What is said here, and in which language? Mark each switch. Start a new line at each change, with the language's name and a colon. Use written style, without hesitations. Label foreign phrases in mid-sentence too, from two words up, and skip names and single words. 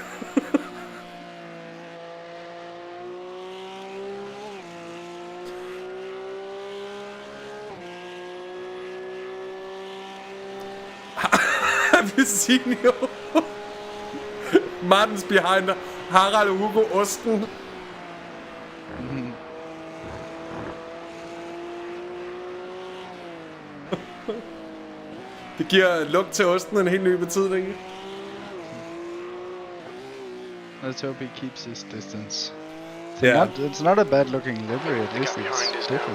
English: Have you seen you? Maarten's behind Harald Hugo Osten.
Danish: Det giver lugt til osten en helt ny betydning.
English: Let's hope he keeps his distance. Yeah. It's not a bad looking livery, at least Behind it's is different.